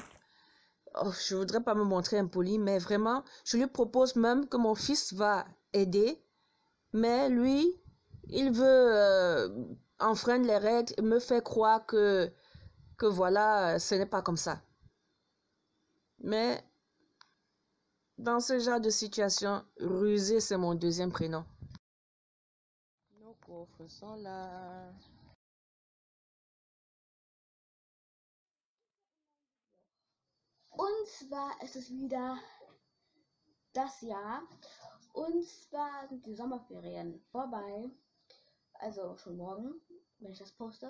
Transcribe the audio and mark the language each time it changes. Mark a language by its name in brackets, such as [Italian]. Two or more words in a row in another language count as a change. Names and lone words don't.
[French] Oh, je ne voudrais pas me montrer impoli, mais vraiment, je lui propose même que mon fils va aider, mais lui, il veut enfreindre les règles et me faire croire que voilà, ce n'est pas comme ça. Mais dans ce genre de situation, rusé, c'est mon deuxième prénom. Nos coffres sont là. [German] Und zwar ist es wieder das Jahr. Und zwar sind die Sommerferien vorbei. Also schon morgen, wenn ich das poste.